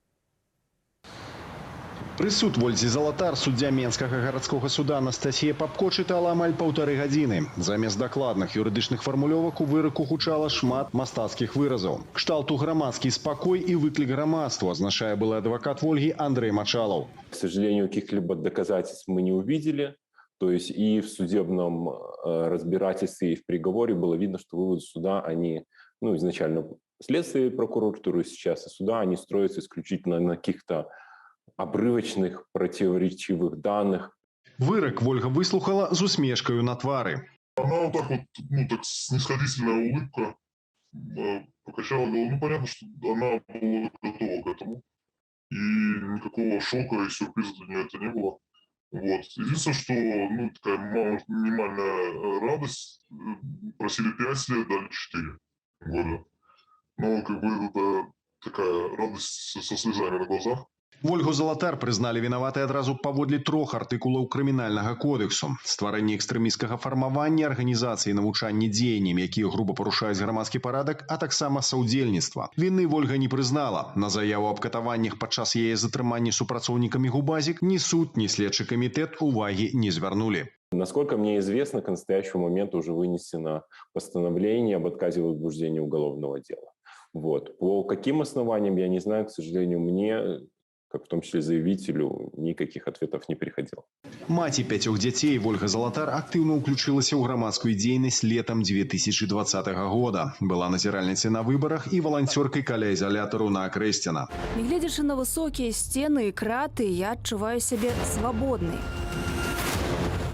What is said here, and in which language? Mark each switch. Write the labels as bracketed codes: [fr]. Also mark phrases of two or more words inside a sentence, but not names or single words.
[be] Прысуд Вользе Залатар суддзя Менскага гарадскога суда Анастасія Папко чытала амаль 1,5 гадзіны. Замест дакладных юрыдычных фармулёвак у выраку гучала шмат мастацкіх выразаў. Кшталту грамадскі спакой і выклік грамадству, азначае былы адвакат Вольгі Андрей Мачалов. [ru] К сожалению, каких-либо доказательств мы не увидели. То есть и в судебном разбирательстве, и в приговоре было видно, что выводы суда, они, изначально следствие прокуратуры сейчас и суда, они строятся исключительно на каких-то обрывочных, противоречивых данных. [be] Вырок Вольга выслухала з усмешкою на твары. [ru] Она вот так вот, так снисходительная улыбка покачала голову. Понятно, что она была готова к этому. И никакого шока и сюрприза для нее это не было. Вот. Единственное, что такая минимальная радость. Просили 5 лет, дали 4 года. Но это такая радость со слезами на глазах. [be] Вольгу Залатар прызналі вінаватай адразу паводле 3 артыкулаў крымінальнага кодексу. Стварэнне экстрэмісцкага фармавання, арганізацыі навучання дзеяннямі, якія груба парушаюць грамадскі парадак, а таксама саўдзельніцтва. Віны Вольга не прызнала. На заяву аб катаваннях падчас яе затрымання супрацоўнікамі Губазік ні суд, ні следчы камітэт увагі не звярнули. [ru] Насколько мне известно, к настоящему моменту уже вынесено постановление об отказе в возбуждении уголовного дела. Вот. По каким основаниям, я не знаю, к сожалению, мне, как в том числе заявителю, никаких ответов не приходило. [be] Маці 5 дзяцей Вольга Залатар актыўна ўключылася ў грамадскую дзейнасць летам 2020 года. Была назіральніцай на выбарах і валанцёркай каля ізалятару на Акрэсціна. Гледзячы на высокія сцены і краты, я адчуваю сябе свабоднай.